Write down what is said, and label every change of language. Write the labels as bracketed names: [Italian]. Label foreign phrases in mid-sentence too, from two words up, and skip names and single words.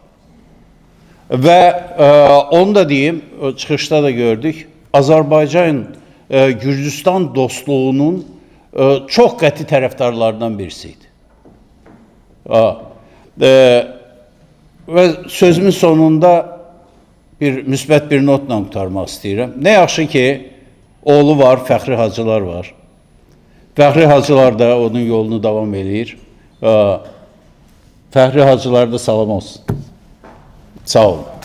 [Turkish] Ve onu da diyeyim, çıkışta da gördük. Azerbaycan Gürcistan dostluğunun çok [Azerbaijani] qəti tərəfdarlarından birisiydi. [Turkish] Ve sözümün sonunda [Azerbaijani] bir müsbət bir notla qutarmaq istəyirəm. Ne yaxşı ki, oğlu var, Fəxri Hacılar var. Fəxri Hacılar da onun yolunu davam edir. Fəxri Hacılar da salam olsun. Sağ olun.